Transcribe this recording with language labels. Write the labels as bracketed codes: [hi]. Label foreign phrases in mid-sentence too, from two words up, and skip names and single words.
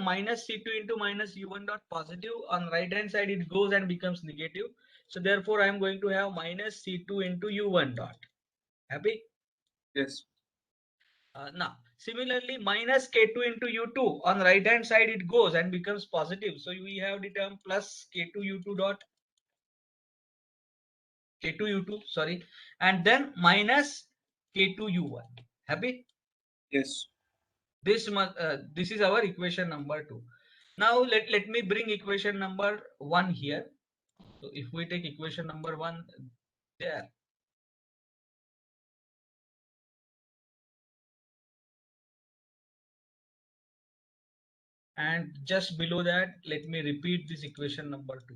[en] Minus c2 into minus u1 dot positive. On right hand side it goes and becomes negative. So therefore I am going to have minus c2 into u1 dot. Happy? Yes. Now similarly minus k2 into u2. On right hand side it goes and becomes positive. So we have the term plus k2 u2 dot. K2 u2, sorry. And then minus k2 u1. Happy? Yes. This is our equation number 2. Now let me bring equation number 1 here. So if we take equation number 1 there, and just below that let me repeat this equation number 2.